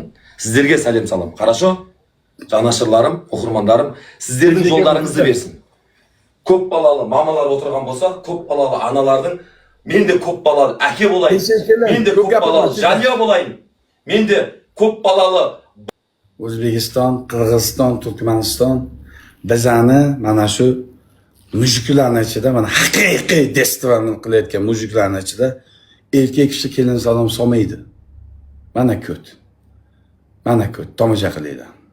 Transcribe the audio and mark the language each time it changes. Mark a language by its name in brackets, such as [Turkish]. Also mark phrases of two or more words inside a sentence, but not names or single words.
[Kazakh] Сіздерге сәлем салам. Хорошо? Жанашырларым, оқырмандарым, сіздердің жолдарыңызды берсін. Көп балалы мамалар отырған болса, көп балалы аналардың, мен де көп балалы әке болайын. Мен де көп балалы жанұя болайын. Мен де көп балалы [Uzbek] O'zbekiston, Qirg'iziston, Turkmaniston bizani mana shu mujiklarning ichida, mana haqiqiy festivalni qilayotgan mujiklarning ichida erkak kishi kelin salom solmaydi. Mana ko't. Tomosha qilinglar.